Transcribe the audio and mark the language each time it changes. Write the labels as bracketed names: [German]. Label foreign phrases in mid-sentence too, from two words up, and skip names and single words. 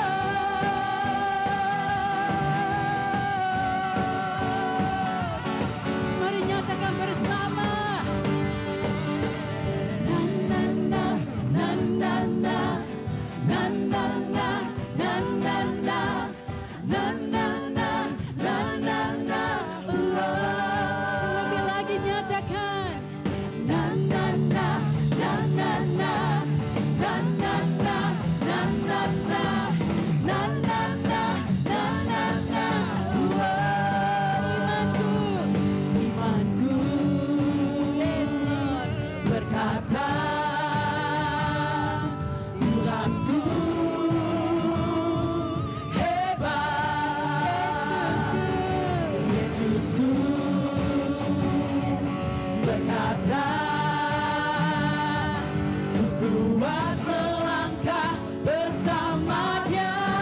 [Indonesian] Mari nyatakan bersama. Na na na na na na na na na na na na na na na na na. Lebih lagi nyatakan. Na na na na na na na na na na na na na na na na na na. Imanku, [English] Yes, Lord. [Indonesian] berkata, Tuhanku hebat. Yesusku berkata, ku kuat melangkah bersama Dia.